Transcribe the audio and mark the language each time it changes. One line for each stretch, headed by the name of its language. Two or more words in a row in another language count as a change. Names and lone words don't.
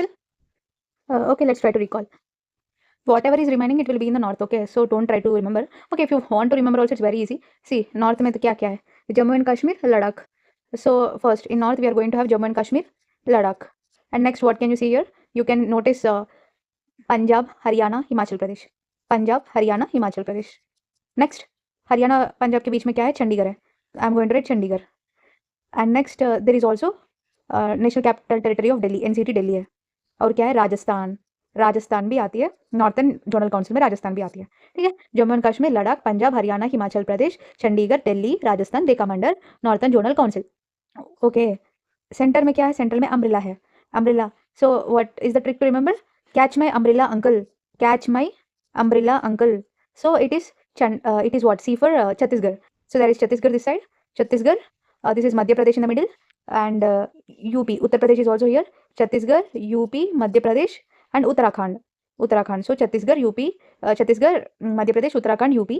English: Okay, let's try to recall. Whatever is remaining, it will be in the north. Okay, so don't try to remember. Okay, if you want to remember also, it's very easy. See,
Hindi: नॉर्थ में तो क्या है?
English: Jammu and Kashmir, Ladakh. So first, in north, we are going to have Jammu and Kashmir, Ladakh. And next, what can you see here? You can notice Punjab, Haryana, Himachal Pradesh. Punjab, Haryana, Himachal Pradesh. Next, Haryana,
Hindi: पंजाब के बीच में क्या है? चंडीगढ़ है.
English: I'm going to write Chandigarh. And next, there is also National Capital Territory of Delhi, NCT Delhi
Hindi: है. और क्या है?
English: राजस्थान भी आती है, northern zonal council में राजस्थान भी आती है.
Hindi: ठीक है,
English: जम्मू एंड कश्मीर, लद्दाख, पंजाब, हरियाणा, हिमाचल प्रदेश, चंडीगढ़, दिल्ली, राजस्थान, they come under northern zonal council.
Hindi: ओके, सेंटर में क्या है? सेंटर में अम्ब्रेला है. अम्ब्रेला.
English: So what is the trick to remember? Catch my umbrella uncle. Catch my umbrella uncle. So it is It is what? C for Chhattisgarh. So there is Chhattisgarh this side, Chhattisgarh. This is Madhya Pradesh in the middle, and UP. Uttar Pradesh is also here. Chhattisgarh, UP, Madhya Pradesh, and Uttarakhand. Uttarakhand. So Chhattisgarh, UP, Chhattisgarh, Madhya Pradesh, Uttarakhand, UP.